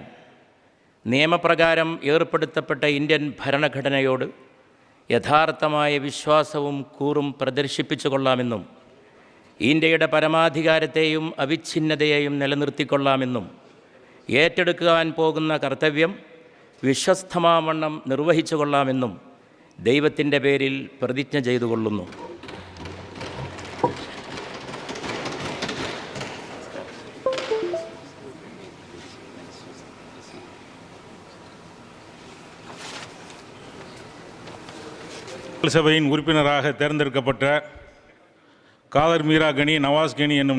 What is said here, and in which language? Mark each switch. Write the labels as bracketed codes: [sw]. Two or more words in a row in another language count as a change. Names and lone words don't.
[ml] നിയമപ്രകാരം ഏർപ്പെടുത്തപ്പെട്ട ഇന്ത്യൻ ഭരണഘടനയോട് യഥാർത്ഥമായ വിശ്വാസവും കൂറും പ്രദർശിപ്പിച്ചു കൊള്ളാമെന്നും ഇന്ത്യയുടെ പരമാധികാരത്തെയും അവിച്ഛിന്നതയെയും നിലനിർത്തിക്കൊള്ളാമെന്നും ഏറ്റെടുക്കുവാൻ പോകുന്ന കർത്തവ്യം വിശ്വസ്തമാവണ്ണം നിർവഹിച്ചു കൊള്ളാമെന്നും ദൈവത്തിൻ്റെ പേരിൽ പ്രതിജ്ഞ ചെയ്തുകൊള്ളുന്നു. [ta] சபையின் உறுப்பினராக தேர்ந்தெடுக்கப்பட்ட காதர் மீரா கனி நவாஸ் கனி என்னும்